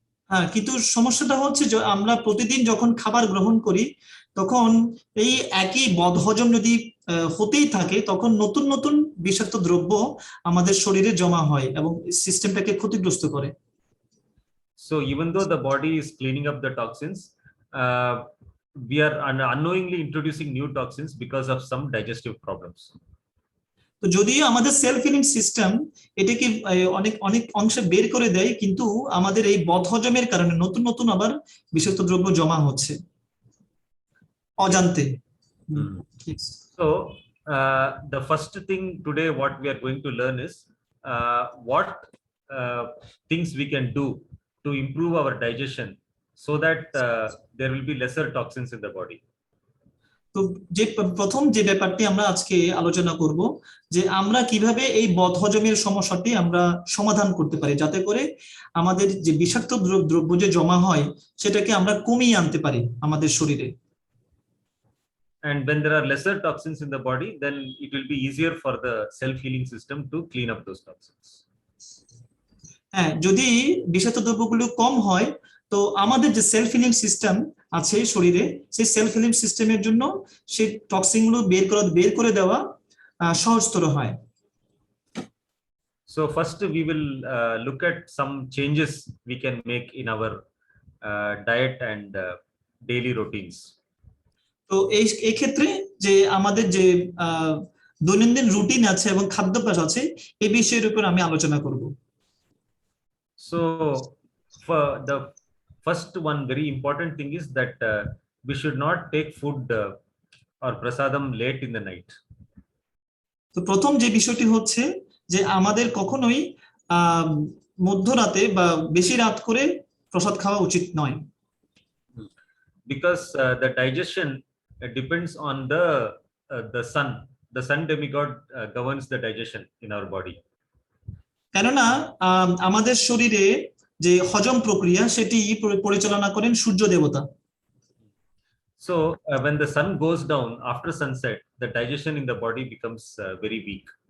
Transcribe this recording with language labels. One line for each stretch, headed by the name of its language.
Bangla: হ্যাঁ, কিন্তু সমস্যাটা হচ্ছে যে আমরা প্রতিদিন যখন খাবার গ্রহণ করি তখন এই একই বদহজম যদি হতেই থাকে তখন নতুন নতুন বিষাক্ত দ্রব্য আমাদের শরীরে জমা হয় এবং সিস্টেমটাকে ক্ষতিগ্রস্ত করে।
English: So even though the body is cleaning up the toxins, we are unknowingly introducing new toxins because of some digestive problems.
Bangla: তো যদিও আমাদের
English: self healing system
Bangla: এটাকে অনেক অংশে বের করে দেয়, কিন্তু আমাদের এই বদহজমের কারণে নতুন নতুন আবার বিষাক্ত দ্রব্য জমা হচ্ছে অজান্তে।
English: So the first thing today what we are going to learn is what things we can do to improve our digestion so that there will be lesser toxins in the body.
Bangla: তো যে প্রথম যে ব্যাপারটি আমরা আজকে আলোচনা করব যে আমরা কিভাবে এই বদহজমের সমস্যাটি আমরা সমাধান করতে পারি যাতে করে আমাদের যে বিষাক্ত দ্রব্য যে জমা হয় সেটাকে আমরা কমিয়ে আনতে পারি আমাদের শরীরে।
English: And when there are lesser toxins in the body, then it will be easier for the self-healing system to clean up those toxins.
Bangla: হ্যাঁ, যদি বিষাক্ত দ্রব্যগুলো কম হয় তো আমাদের যে
English: self healing system
Bangla: আছে শরীরে, সেই
English: self healing সিস্টেমের
Bangla: জন্য সেই টক্সিন গুলো বের করে দেওয়া সহজতর হয়।
English: So first we will look at some changes we can make in our diet and daily routines.
Bangla: তো এই ক্ষেত্রে যে আমাদের যে দৈনন্দিন রুটিন আছে এবং খাদ্যাভ্যাস আছে এই বিষয়ের উপর আমি আলোচনা করব।
English: So for the first one very important thing is that we should not take food or prasadam late in the night.
Bangla: তো প্রথম যে বিষয়টি হচ্ছে যে আমাদের কখনোই মধ্যরাতে বা বেশি রাত করে প্রসাদ খাওয়া উচিত নয়।
English: Because the digestion depends on the sun. The sun demigod governs the digestion in our body.
Bangla: কেননা আমাদের শরীরে যে হজম প্রক্রিয়া সেটি পরিচালনা করেন সূর্য দেবতা।
English: So when the sun goes down after sunset, the digestion in the body becomes very weak.